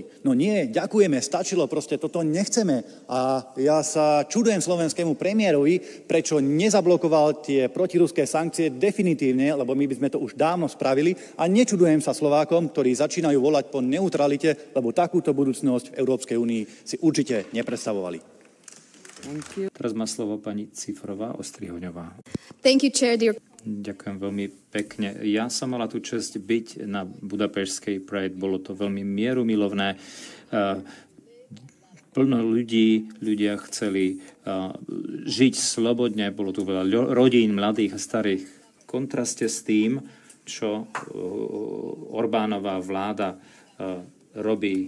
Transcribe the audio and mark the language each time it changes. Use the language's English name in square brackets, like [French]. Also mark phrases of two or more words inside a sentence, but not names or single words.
[Slovak] No nie, ďakujeme, stačilo, proste toto nechceme. A ja sa čudujem slovenskému premiérovi, prečo nezablokoval tie protiruské sankcie definitívne, lebo my by sme to už dávno spravili, a nečudujem sa Slovákom, ktorí začínajú volať po neutralite, lebo takúto budúcnosť v Európskej únii si určite nepredstavovali. Teraz má slovo pani Cifrová Ostrihoňová. [English] Thank you, Chair, dear. [Slovak] Ďakujem veľmi pekne. Ja som mala tú česť byť na Budapešskej Pride. Bolo to veľmi mierumilovné. Plno ľudia chceli žiť slobodne. Bolo tu veľa rodín, mladých a starých. V kontraste s tým, čo Orbánová vláda robí.